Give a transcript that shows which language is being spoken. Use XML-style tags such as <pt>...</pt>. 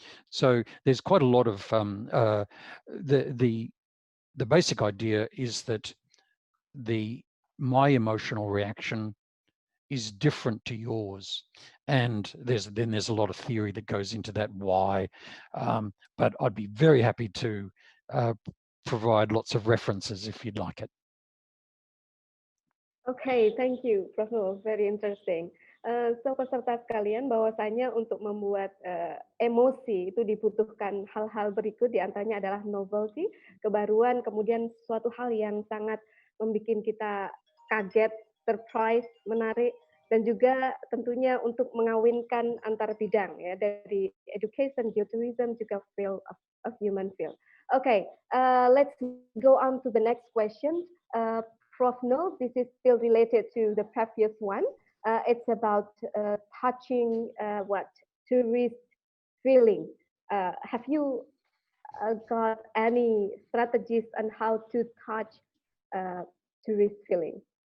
<en>So there's quite a lot of the basic idea is that my emotional reaction is different to yours, and there's a lot of theory that goes into that why, but I'd be very happy to provide lots of references if you'd like it. Okay, thank you, Prof. Nur. Very interesting.</en> <id>So peserta sekalian, bahwasanya untuk membuat emosi itu dibutuhkan hal-hal berikut, diantaranya adalah novelty, kebaruan, kemudian suatu hal yang sangat membuat kita kaget, surprise, menarik, dan juga tentunya untuk mengawinkan antar bidang ya, dari education, geotourism, juga</id> <en>field of human field. Okay, let's go on to the next question. Prof. Nur, this is still related to the previous one. It's about touching tourist feeling. Have you got any strategies on how to touch tourist feeling?</en>